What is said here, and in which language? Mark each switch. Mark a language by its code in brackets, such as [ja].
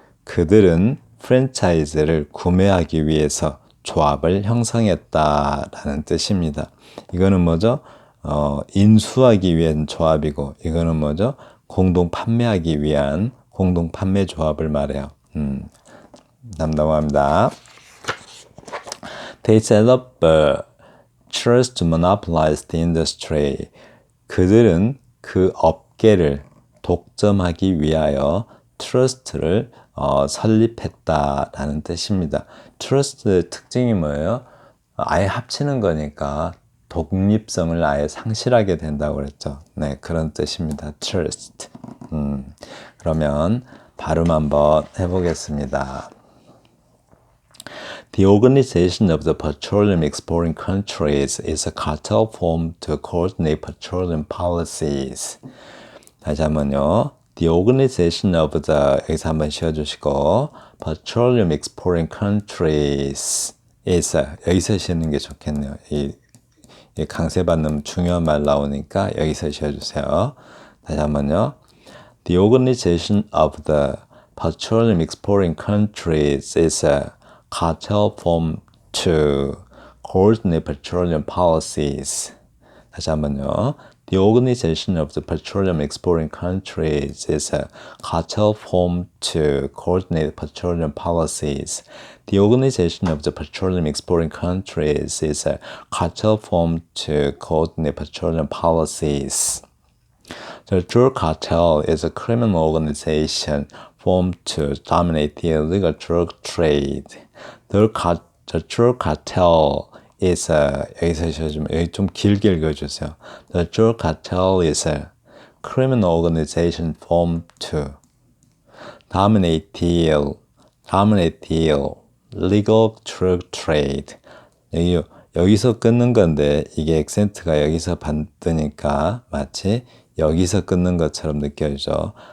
[ko] 그들은 프랜차이즈를 구매하기 위해서 조합을 형성했다라는 뜻입니다. 이거는 뭐죠? 인수하기 위한 조합이고 이거는 뭐죠? 공동 판매하기 위한 공동 판매 조합을 말해요. 넘어갑니다. [en] They set up a trust to monopolize the industry. [ko] 그들은 그 업계를 독점하기 위하여 트러스트를 설립했다라는 뜻입니다. 트러스트의 특징이 뭐예요? 아예 합치는 거니까 독립성을 아예 상실하게 된다고 그랬죠. 네, 그런 뜻입니다. trust. 그러면 발음 한번 해보겠습니다. [en] The organization of the petroleum exporting countries is a cartel formed to coordinate petroleum policies. [ko] 다시 한번요. [en] The organization of the [ko] 여기서 한번 쉬어주시고 [en] petroleum exporting countries is [ko] 여기서 쉬는 게 좋겠네요. 이 강세받는 중요한 말 나오니까 여기서 쉬어주세요. 다시 한번요. [en] The organization of the petroleum exporting countries is a cartel formed to coordinate petroleum policies. 다시 한번요. The organization of the petroleum exporting countries is a cartel formed to coordinate petroleum policies. The organization of the petroleum exporting countries is a cartel formed to coordinate petroleum policies. The drug cartel is a criminal organization formed to dominate the illegal drug trade. The drug cartel is a, [ko] 여기 좀 길게 읽어주세요. [en] The drug cartel is a criminal organization formed to dominate the legal drug trade. [ko] 여기서 끊는 건데 이게 액센트가 여기서 받으니까 마치 여기서 끊는 것처럼 느껴지죠.